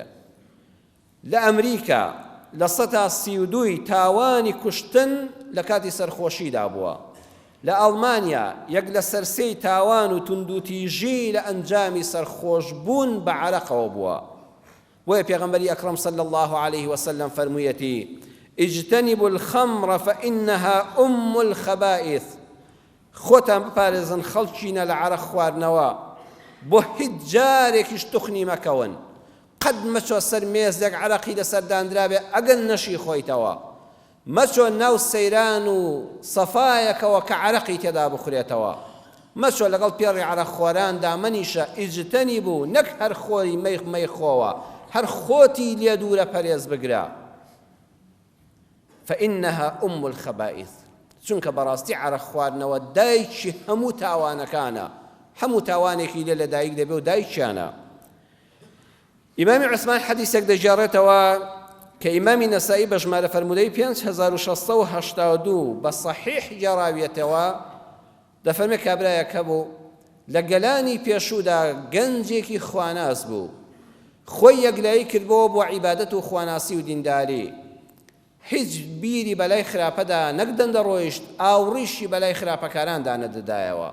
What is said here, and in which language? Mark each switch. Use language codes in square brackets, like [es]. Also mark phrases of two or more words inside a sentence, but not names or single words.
[ckb] لە ئەمریکا لە 132 تاوانی کوشتن لە کاتی سەرخۆشیدا بووە. لە ئەڵمانیا 1 لە سەر 3 تاوان و توندوتیژی لە ئەنجامی سەرخۆشبوون بە عەرەقەوە بووە. وەیە پێغەمبەری ئەکرەم [ar] صلی الله عليه وسلم فەرموویەتی اجتنبوا الخمر فإنها أم الخبائث. [ckb] خۆتان بپارێزن خەڵکینە لە عەرەق خواردنەوە، بۆ هیچ جارێکیش توخنی مەکەون. قەت مەچۆ سەر مێزێک عەرەقی لەسەردانرا بێ ئەگەر نەشی خۆیتەوە، مەچۆ ناو سەیران و سەفایەکەوە کە عەرەقی تێدا بخورێتەوە، مەچۆ لەگەڵ پێڕی عەرەقخۆراندا مەنیشە ئیجتەنیبوو، نەک هەر خۆری مەیخۆوە، هەر خۆتی لێ دوورە پەرێز بگرە. [ar] فإنها أم الخبائث. [ckb] چونکە بەڕاستی عەرەق خواردنەوە دایکی هەموو تاوانەکانە، هەموو تاوانێکی لێ لە دایک دەبێ و دایکیانە. ئیمامی عوسمان حەدیثێک دەجێڕێتەوە کە ئیمامی نەسائی بە ژمارە فەرموودەی 5682 بە صەحیح گێڕاویەتەوە، دەفەرمێ کابرایەک هەبوو لە گەلانی پێشوودا گەنجێکی خواناس بوو، خۆی یەکلایی کردبەوە بۆ عیبادەت و خواناسی و دینداری، هیچ بیری بەلای خراپەدا نەک دەندەڕۆیشت، ئاوڕیشی بەلای خراپەکاراندا نەدەدایەوە.